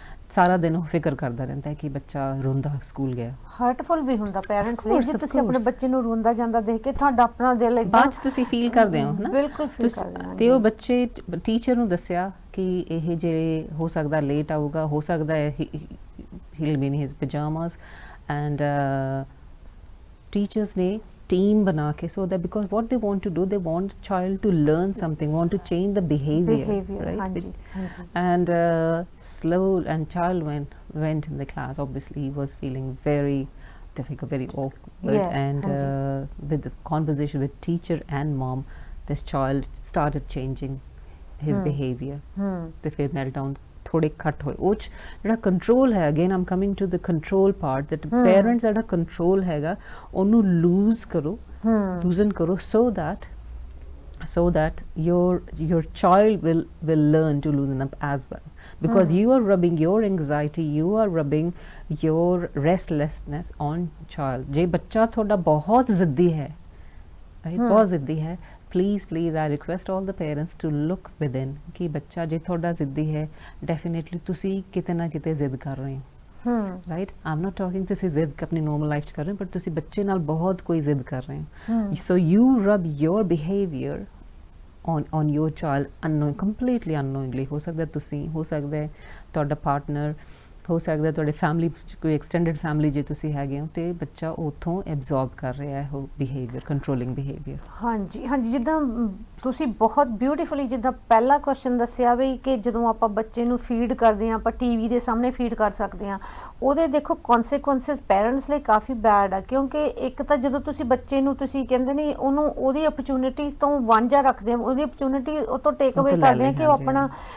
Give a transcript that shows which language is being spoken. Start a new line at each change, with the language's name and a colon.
Punjabi: ਸਾਰਾ ਦਿਨ ਫਿਕਰ ਕਰਦਾ ਰਹਿੰਦਾ ਹੈ ਕਿ ਬੱਚਾ ਰੋਂਦਾ ਸਕੂਲ ਗਿਆ ਹਰਟਫੁਲ ਵੀ ਹੁੰਦਾ ਪੈਰੈਂਟਸ ਲਈ ਜੇ ਤੁਸੀਂ ਆਪਣੇ ਬੱਚੇ ਨੂੰ ਰੋਂਦਾ ਜਾਂਦਾ ਦੇਖ ਕੇ ਤੁਹਾਡਾ ਆਪਣਾ ਦਿਲ ਬਾਅਦ ਚ ਤੁਸੀਂ ਫੀਲ ਕਰਦੇ ਹੋ ਹਨਾ ਬਿਲਕੁਲ ਫੀਲ ਕਰਦੇ ਤੇ ਉਹ ਬੱਚੇ ਟੀਚਰ ਨੂੰ ਦੱਸਿਆ ਕਿ ਇਹ ਜੇ ਹੋ ਸਕਦਾ ਲੇਟ ਆਊਗਾ ਹੋ ਸਕਦਾ ਹੈ
English: he'll be in his pajamas and teachers
Punjabi: ਨੇ
English: team
Punjabi: bana ke,
English: so that because what they want to do, they want child to learn something, want to change the behavior, right?
Punjabi: ਹਾਂਜੀ ਹਾਂਜੀ
English: And slow and child went in the class, obviously he was feeling very difficult, very awkward, Yeah, and with the conversation with teacher and mom, this child started changing his behavior.
Punjabi: ਤੇ ਫਿਰ meltdown ਥੋੜੇ ਘੱਟ ਹੋਏ। ਉਹ 'ਚ ਜਿਹੜਾ control ਹੈ, again Aam coming to the control part, that parents ਜਿਹੜਾ ਕੰਟਰੋਲ ਹੈਗਾ ਉਹਨੂੰ ਲੂਜ਼ ਕਰੋ, ਲੂਜ਼ਨ ਕਰੋ,
English: so that your child will learn to loosen up as well, because you are rubbing your anxiety, you are rubbing your restlessness on child.
Punjabi: ਜੇ ਬੱਚਾ ਤੁਹਾਡਾ ਬਹੁਤ ਜ਼ਿੱਦੀ ਹੈ, ਬਹੁਤ ਜ਼ਿੱਦੀ ਹੈ,
English: please I request all the parents to look within
Punjabi: ਕਿ ਬੱਚਾ ਜੇ ਤੁਹਾਡਾ ਜ਼ਿੱਦੀ ਹੈ, definitely ਤੁਸੀਂ ਕਿਤੇ ਨਾ ਕਿਤੇ ਜ਼ਿੱਦ ਕਰ ਰਹੇ ਹੋ, right?
English: I'm not talking
Punjabi: ਤੁਸੀਂ ਜ਼ਿੱਦ ਆਪਣੀ normal life 'ਚ ਕਰ ਰਹੇ ਹੋ, but ਤੁਸੀਂ ਬੱਚੇ ਨਾਲ ਬਹੁਤ ਕੋਈ ਜ਼ਿੱਦ ਕਰ ਰਹੇ ਹੋ,
English: so you rub your behavior on your child completely unknowingly.
Punjabi: ਹੋ ਸਕਦਾ ਤੁਸੀਂ, ਹੋ ਸਕਦਾ ਤੁਹਾਡਾ ਪਾਰਟਨਰ, ਹੋ ਸਕਦਾ ਤੁਹਾਡੇ ਫੈਮਿਲੀ ਕੋਈ ਐਕਸਟੈਂਡਡ ਫੈਮਿਲੀ ਜੇ ਤੁਸੀਂ ਹੈਗੇ ਹੋ, ਤੇ ਬੱਚਾ ਉੱਥੋਂ ਐਬਜ਼ੌਰਬ ਕਰ ਰਿਹਾ ਹੈ ਉਹ ਬਿਹੇਵੀਅਰ, ਕੰਟਰੋਲਿੰਗ ਬਿਹੇਵੀਅਰ। ਹਾਂਜੀ ਹਾਂਜੀ, ਜਿੱਦਾਂ ਤੁਸੀਂ ਬਹੁਤ ਬਿਊਟੀਫੁਲੀ ਜਿੱਦਾਂ ਪਹਿਲਾ ਕੁਐਸਚਨ ਦੱਸਿਆ ਵੀ ਕਿ ਜਦੋਂ ਆਪਾਂ ਬੱਚੇ ਨੂੰ ਫੀਡ ਕਰਦੇ ਹਾਂ, ਆਪਾਂ ਟੀਵੀ ਦੇ ਸਾਹਮਣੇ ਫੀਡ ਕਰ ਸਕਦੇ ਹਾਂ, ਉਹਦੇ ਦੇਖੋ ਕੌਨਸੀਕੁਐਂਸਿਸ ਪੈਰੈਂਟਸ ਲਈ ਕਾਫੀ ਬੈਡ ਆ, ਕਿਉਂਕਿ ਇੱਕ ਤਾਂ ਜਦੋਂ ਤੁਸੀਂ ਬੱਚੇ ਨੂੰ ਤੁਸੀਂ ਕਹਿੰਦੇ ਨਹੀਂ ਉਹਨੂੰ ਉਹਦੀ ਓਪਰਚੁਨਿਟੀ ਤੋਂ ਵਾਂਝਾ ਰੱਖਦੇ ਹੋ, ਉਹਦੀ ਓਪਰਚੁਨਿਟੀ ਉਹ ਤੋਂ ਟੇਕ ਅਵੇ ਕਰਦੇ ਆ ਕਿ ਉਹ ਆਪਣਾ